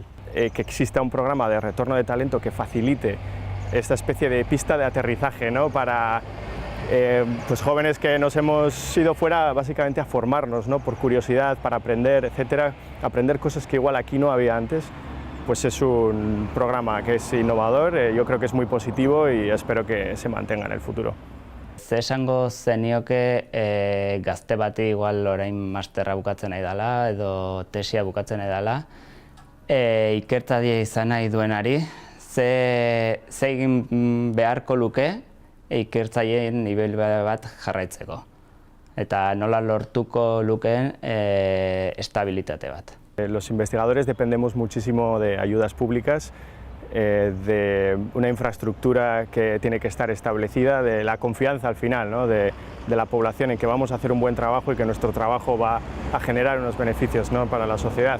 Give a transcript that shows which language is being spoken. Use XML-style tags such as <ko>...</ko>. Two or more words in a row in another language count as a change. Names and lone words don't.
<es>Que exista un programa de retorno de talento que facilite esta especie de pista de aterrizaje, ¿no?, para pues jóvenes que nos hemos ido fuera básicamente a formarnos, ¿no?, por curiosidad, para aprender, etcétera, aprender cosas que igual aquí no había antes. Pues es un programa que es innovador, yo creo que es muy positivo y espero que se mantenga en el futuro.</es> <eu>Ze esango zenioke gazte bati igual orain masterra bukatzen nahi dela edo tesia bukatzen nahi dela, ikertzaile izan nahi duenari, ze egin beharko luke ikertzaileen nivel bat jarraitzeko eta nola lortuko lukeen estabilitate bat.</eu> <es>Los investigadores dependemos muchísimo de ayudas públicas, de una infraestructura que tiene que estar establecida, de la confianza al final, ¿no?, de la población en que vamos a hacer un buen trabajo y que nuestro trabajo va a generar unos beneficios, ¿no?, para la sociedad.</es>